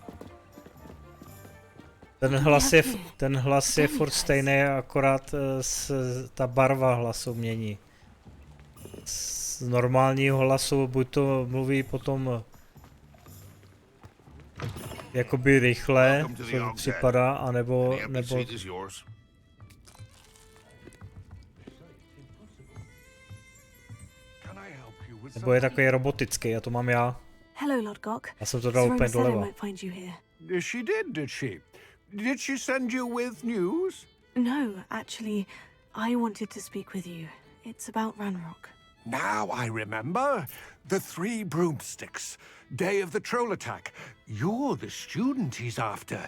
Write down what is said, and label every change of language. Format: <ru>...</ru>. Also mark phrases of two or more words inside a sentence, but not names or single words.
<cs>Ten hlas je furt stejný, akorát ta barva hlasu mění. Z normálního hlasu buď to mluví potom jakoby rychle, co mi připadá, anebo</cs> <en>The empty seat is yours. Can I help you with</en> <cs>nebo je takový robotický, a to mám já.</cs> <en>Hello, Lodgok.</en> <cs>Já jsem to dal</cs> <en>Serona</en> <cs>úplně</cs> <en>said I</en> <cs>doleva.</cs> <en>might find you here. She did she? Did she send you with news? No, actually, I wanted to speak with you. It's about Ranrock. Now I remember. The three broomsticks. Day of the troll attack. You're the student he's after.</en>